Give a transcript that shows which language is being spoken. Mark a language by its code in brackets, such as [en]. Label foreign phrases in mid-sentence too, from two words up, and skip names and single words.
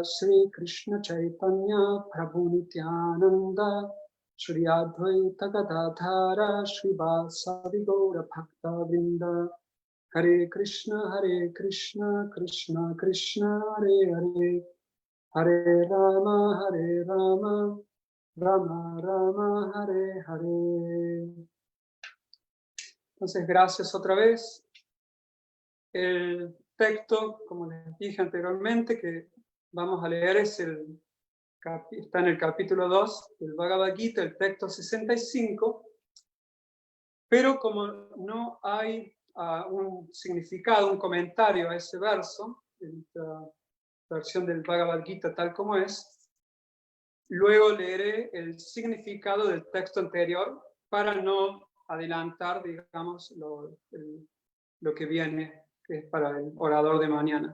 [sa] Sri Krishna Chaitanya Prabhu Nityananda Shri Advaita Gadadhara Shri Vasavi Gaura Bhakta Vrinda Hare Krishna Krishna Krishna Hare Hare Hare Rama Rama Rama Hare Hare. [es] Entonces, gracias otra vez. El texto, como les dije anteriormente, que vamos a leer está en el capítulo 2 del Bhagavad Gita, el texto 65, pero como no hay un significado, un comentario a ese verso, en la versión del Bhagavad Gita tal como es, luego leeré el significado del texto anterior para no adelantar, digamos, lo que viene, que es para el orador de mañana.